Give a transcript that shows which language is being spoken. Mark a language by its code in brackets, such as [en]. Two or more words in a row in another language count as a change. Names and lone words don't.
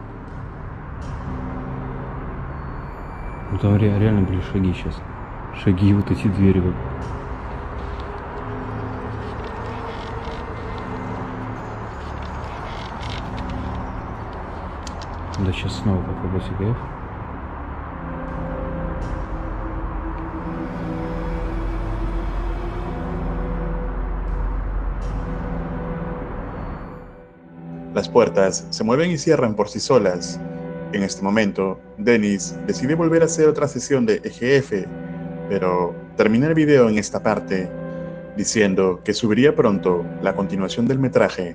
[ru] Ну там реально были шаги сейчас. Шаги и вот эти двери вот. Да сейчас снова попробую СГФ. [es] Las puertas se mueven y cierran por sí solas. En este momento, Dennis decide volver a hacer otra sesión de EGF, pero termina el video en esta parte, diciendo que subiría pronto la continuación del metraje.